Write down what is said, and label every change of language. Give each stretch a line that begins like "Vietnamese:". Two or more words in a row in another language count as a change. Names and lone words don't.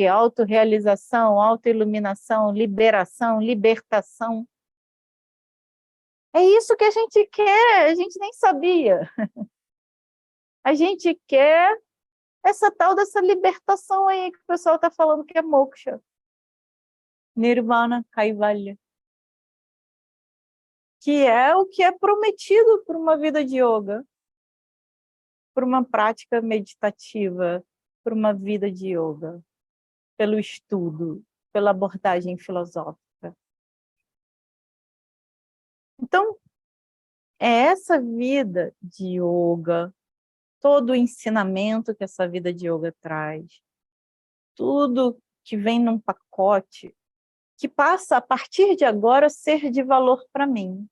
Portuguese: Autorrealização, autoiluminação, liberação, libertação. É isso que a gente quer, a gente nem sabia. A gente quer essa tal dessa libertação aí que o pessoal está falando que é moksha. Nirvana, Kaivalya. Que é o que é prometido por uma vida de yoga, por uma prática meditativa, por uma vida de yoga, pelo estudo, pela abordagem filosófica. Então, é essa vida de yoga, todo o ensinamento que essa vida de yoga traz, tudo que vem num pacote, que passa a partir de agora a ser de valor para mim.